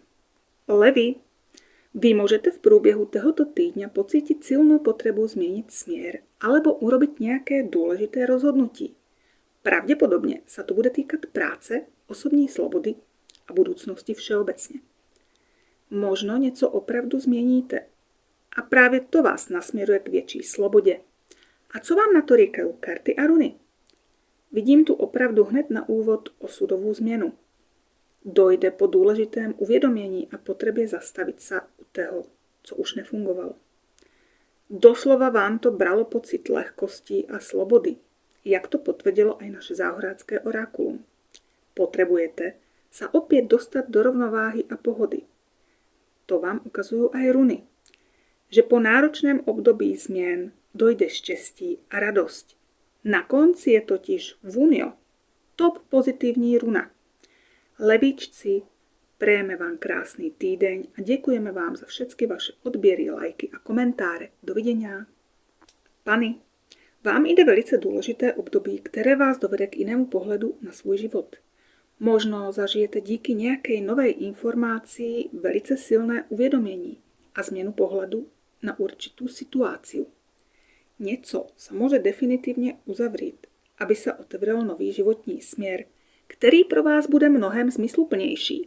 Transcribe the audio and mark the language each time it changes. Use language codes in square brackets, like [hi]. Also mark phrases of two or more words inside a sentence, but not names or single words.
[sk] Levi, vy môžete v průběhu tohoto týdňa pocítiť silnú potrebu změniť směr alebo urobiť nejaké dôležité rozhodnutí. Pravdepodobne sa to bude týkať práce, osobní slobody a budúcnosti všeobecne. [cs] Možno něco opravdu změníte a právě to vás nasměruje k větší slobodě. A co vám na to říkají karty a runy? Vidím tu opravdu hned na úvod osudovú změnu. Dojde po důležitém uvědomění a potřebě zastavit se u toho, co už nefungovalo. Doslova vám to bralo pocit lehkosti a slobody, jak to potvrdilo aj naše záhorácké orákulum. [sk] Potrebujete sa opäť dostať do rovnováhy a pohody. To vám ukazujú aj runy, že po náročném období zmien dojde štěstí a radosť. [cs] Na konci je totiž Vunio, top pozitivní runa. [sk] Levíčci, prejeme vám krásny týdeň a děkujeme vám za všetky vaše odběry, lajky a komentáře. Dovidenia. [cs] Pani, vám ide velice důležité období, které vás dovede k jinému pohledu na svůj život. Možno zažijete díky nějakej novej informácii velice silné uvědomění a změnu pohledu na určitou situáciu. [sk] Něco sa môže definitívne uzavrieť, aby sa otevřel nový životní směr, který pro vás bude mnohem zmysluplnější.